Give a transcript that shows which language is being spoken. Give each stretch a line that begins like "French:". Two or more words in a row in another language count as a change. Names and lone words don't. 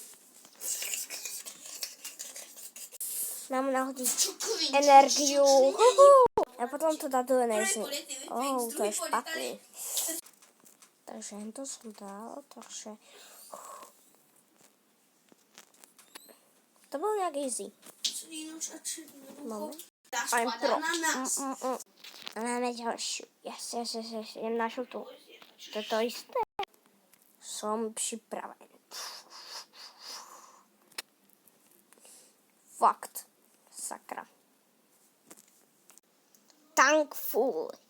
Slovak: Mám nahodiť energiu. A potom to dá do energie. To je špatný. Takže to som dal, takže... To bolo nejak easy.
English: Moment. I'm pro.
Slovak: A máme ďalšiu. Yes. Idem na žltú. To je to isté. Som pripravený. Fakt.
English: Sakra. Tank full.